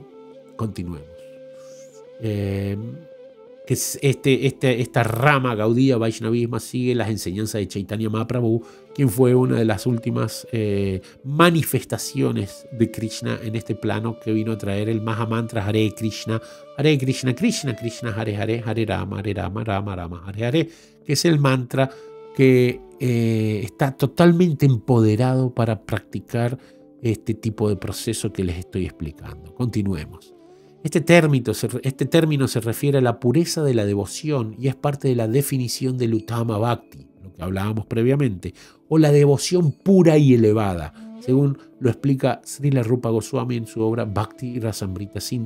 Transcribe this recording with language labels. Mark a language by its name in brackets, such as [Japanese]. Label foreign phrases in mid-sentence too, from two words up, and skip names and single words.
[Spanish] Continuemos. Que esta rama Gaudiya Vaishnavismo sigue las enseñanzas de Chaitanya Mahaprabhu, quien fue una de las últimas manifestaciones de Krishna en este plano, que vino a traer el Mahamantra Hare Krishna, Krishna Krishna, Hare Hare, Hare Rama, Rama Rama, Hare Hare, que es el mantra que está totalmente empoderado para practicar este tipo de proceso que les estoy explicando. Continuemos. Este término se refiere a la pureza de la devoción y es parte de la definición del Uttama Bhakti, lo que hablábamos previamente, o la devoción pura y elevada, según lo explica Srila Rupa Goswami en su obra Bhakti Rasamrita Sindhu.